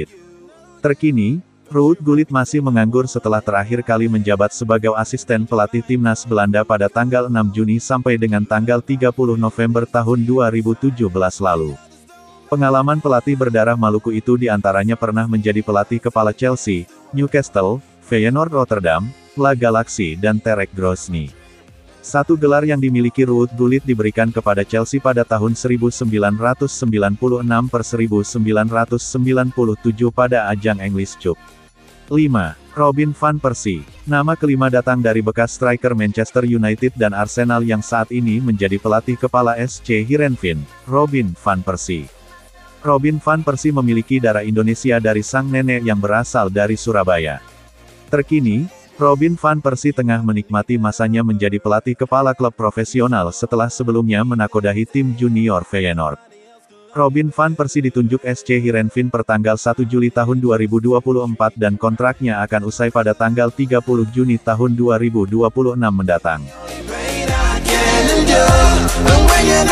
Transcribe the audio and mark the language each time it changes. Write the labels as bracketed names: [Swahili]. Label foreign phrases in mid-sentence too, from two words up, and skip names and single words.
[Indonesian] Terkini, Ruud Gullit masih menganggur setelah terakhir kali menjabat sebagai asisten pelatih timnas Belanda pada tanggal 6 Juni sampai dengan tanggal 30 November tahun 2017 lalu. Pengalaman pelatih berdarah Maluku itu diantaranya pernah menjadi pelatih kepala Chelsea, Newcastle, Feyenoord Rotterdam, La Galaxy dan Terek Grozny. 1 gelar yang dimiliki Ruud Gullit diberikan kepada Chelsea pada tahun 1996 per 1997 pada ajang English Cup. 5. Robin van Persie. Nama kelima datang dari bekas striker Manchester United dan Arsenal yang saat ini menjadi pelatih kepala SC Heerenveen, Robin van Persie. Robin van Persie memiliki darah Indonesia dari sang nenek yang berasal dari Surabaya. Terkini, Robin van Persie tengah menikmati masanya menjadi pelatih kepala klub profesional setelah sebelumnya menakodahi tim junior Feyenoord. Robin van Persie ditunjuk SC Heerenveen per tanggal 1 Juli tahun 2024 dan kontraknya akan usai pada tanggal 30 Juni tahun 2026 mendatang.